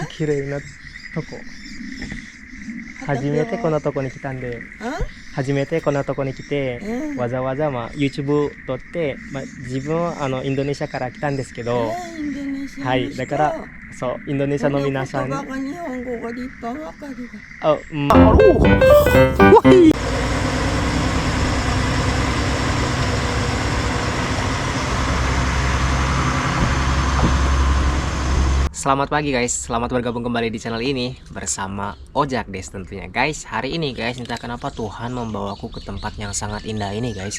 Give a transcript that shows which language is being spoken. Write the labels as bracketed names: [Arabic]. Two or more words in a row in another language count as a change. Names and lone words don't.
[Japanese] 綺麗なとこ。初めてこんなとこに来たんで、初めてこんなとこに来て、わざわざYouTube 撮って、自分はインドネシアから来たんですけど、インドネシアの人。はい、だからそうインドネシアの皆さん、この言葉が日本語が立派わかるわ。 [Indonesian] Selamat pagi guys, selamat bergabung kembali di channel ini bersama Ojak Des tentunya guys. Hari ini guys, entah kenapa Tuhan membawaku ke tempat yang sangat indah ini guys.